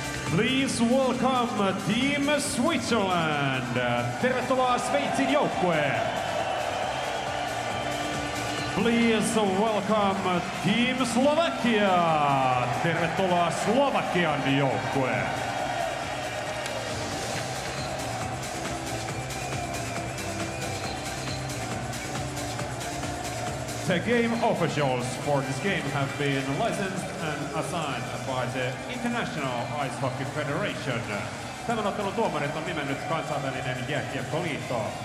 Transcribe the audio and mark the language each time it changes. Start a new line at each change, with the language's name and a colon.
English: Please welcome Team Switzerland.
Finnish: Tervetuloa Sveitsin joukkue.
English: Please welcome Team Slovakia.
Finnish: Tervetuloa Slovakian joukkue.
English: The game officials for this game have been licensed and assigned by the International Ice Hockey Federation.
Finnish: Tämän ottelun tuomarit on nimennyt kansainvälinen jääkiekkoliitto.